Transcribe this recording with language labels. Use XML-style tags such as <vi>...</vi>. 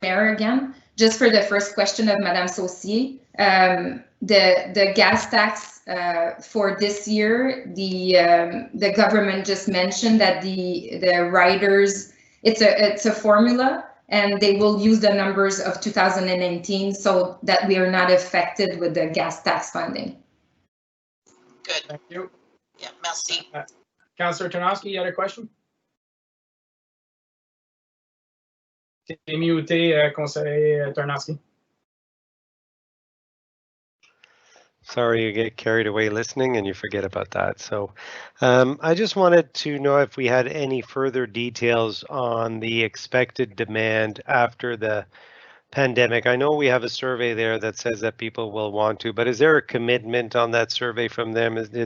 <en>Mayor, again, just for the first question of Madame Saucier, the gas tax for this year, the government just mentioned that the riders, it's a formula, and they will use the numbers of 2019 so that we are not affected with the gas tax funding. Good. Thank you.</en> <fr>Yeah, merci.</fr> <en>Councillor Tarnowski, you had a question?</en> <fr>T'es muté, conseiller Tarnowski.</fr> <en>Sorry, you get carried away listening and you forget about that. So I just wanted to know if we had any further details on the expected demand after the pandemic. I know we have a survey there that says that people will want to, but is there a commitment on that survey from them?</en>